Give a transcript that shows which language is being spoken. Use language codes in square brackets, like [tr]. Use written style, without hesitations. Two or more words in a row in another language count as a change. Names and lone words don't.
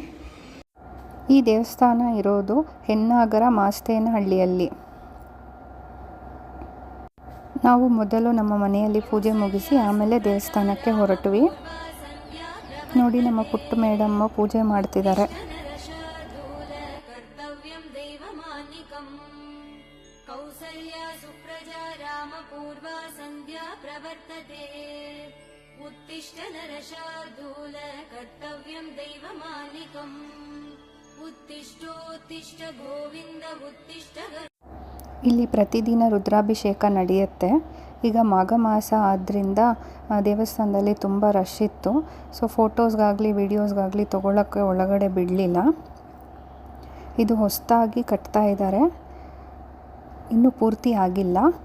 [kn] ಈ ದೇವಸ್ಥಾನ ಇರೋದು ಹೆನ್ನಾಗರ ಮಾಸ್ತೇನಹಳ್ಳಿಯಲ್ಲಿ. ನಾವು ಮೊದಲು ನಮ್ಮ ಮನೆಯಲ್ಲಿ ಪೂಜೆ ಮುಗಿಸಿ ಆಮೇಲೆ ದೇವಸ್ಥಾನಕ್ಕೆ ಹೊರಟ್ವಿ. ನೋಡಿ, ನಮ್ಮ ಪುಟ್ಟ ಮೇಡಮ್ಮ ಪೂಜೆ ಮಾಡ್ತಿದ್ದಾರೆ. [sa] उत्तिष्ठ नरशार्दूल कर्तव्यं दैवमानिकम् उत्तिष्ठोत्तिष्ठ ಗೋವಿಂದ उत्तिष्ठ. [kn] ಇಲ್ಲಿ ಪ್ರತಿದಿನ ರುದ್ರಾಭಿಷೇಕ ನಡೆಯುತ್ತೆ. ಈಗ ಮಾಘ ಮಾಸ ಆದ್ದರಿಂದ ದೇವಸ್ಥಾನದಲ್ಲಿ ತುಂಬ ರಶ್ ಇತ್ತು. ಸೊ ಫೋಟೋಸ್ಗಾಗಲಿ ವಿಡಿಯೋಸ್ಗಾಗಲಿ ತೊಗೊಳಕ್ಕೆ ಒಳಗಡೆ ಬಿಡಲಿಲ್ಲ. ಇದು ಹೊಸದಾಗಿ ಕಟ್ತಾ ಇದ್ದಾರೆ, ಇನ್ನೂ ಪೂರ್ತಿ ಆಗಿಲ್ಲ.